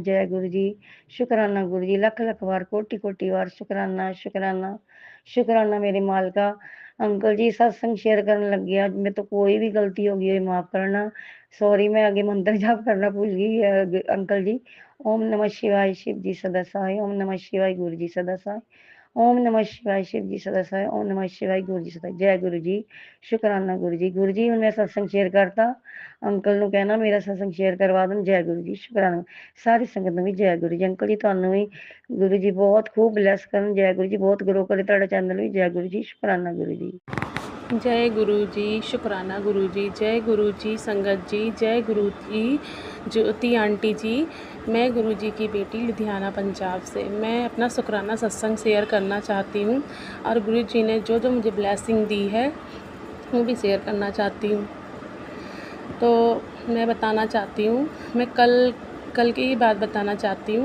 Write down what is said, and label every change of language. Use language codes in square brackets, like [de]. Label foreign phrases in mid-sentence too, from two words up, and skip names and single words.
[pa] ਜੈ ਗੁਰੂ ਜੀ, ਸ਼ੁਕਰਾਨਾ ਗੁਰੂ ਜੀ, ਲੱਖ ਲੱਖ ਵਾਰ ਕੋਟੀ ਕੋਟੀ ਵਾਰ ਸ਼ੁਕਰਾਨਾ ਸ਼ੁਕਰਾਨਾ ਸ਼ੁਕਰਾਨਾ ਮੇਰੇ ਮਾਲਕਾ। ਅੰਕਲ ਜੀ, ਸਤਸੰਗ ਸ਼ੇਅਰ ਕਰਨ ਲੱਗਿਆ, ਮੇਰੇ ਤੋਂ ਕੋਈ ਵੀ ਗਲਤੀ ਹੋ ਗਈ ਹੋਏ ਮਾਫ ਕਰਨਾ, ਸੌਰੀ, ਮੈਂ ਅੱਗੇ ਮੰਤਰ ਜਾਪ ਕਰਨਾ ਭੁੱਲ ਗਈ ਅੰਕਲ ਜੀ। [hi] ओम नमः शिवाय शिव जी सदा सहाय, ओम नमः शिवाय गुरु जी सदा सहाय, ओम नमः शिवाय शिव जी सदा सहाय, ओम नमः शिवाय गुरु जी सदा। जय गुरु जी, शुकराना गुरु जी। [pa] ਗੁਰੂ ਜੀ, ਹੁਣ ਮੈਂ ਸਤਸੰਗ ਸ਼ੇਅਰ ਕਰਤਾ, ਅੰਕਲ ਨੂੰ ਕਹਿਣਾ ਮੇਰਾ ਸਤਸੰਗ ਸ਼ੇਅਰ ਕਰਵਾ ਦੇਣ। ਜੈ ਗੁਰੂ ਜੀ, ਸ਼ੁਕਰਾਨਾ ਸਾਰੀ ਸੰਗਤ ਨੂੰ ਵੀ। ਜੈ ਗੁਰੂ ਜੀ। ਅੰਕਲ ਜੀ, ਤੁਹਾਨੂੰ ਵੀ ਗੁਰੂ ਜੀ ਬਹੁਤ ਖੂਬ ਬਲੈਸ ਕਰਨ। ਜੈ ਗੁਰੂ ਜੀ, ਬਹੁਤ ਗਰੋ ਕਰੇ ਤੁਹਾਡਾ ਚੈਨਲ ਵੀ। ਜੈ ਗੁਰੂ ਜੀ, ਸ਼ੁਕਰਾਨਾ ਗੁਰੂ ਜੀ। [hi] जय गुरु जी, शुक्राना गुरु जी। जय गुरु जी संगत जी, जय गुरु जी ज्योति आंटी जी। मैं गुरु जी की बेटी लुधियाना पंजाब से, मैं अपना शुक्राना सत्संग शेयर करना चाहती हूँ, और गुरु जी ने जो जो मुझे ब्लेसिंग दी है वो भी शेयर करना चाहती हूँ। तो मैं बताना चाहती हूँ, मैं कल की ही बात बताना चाहती हूँ।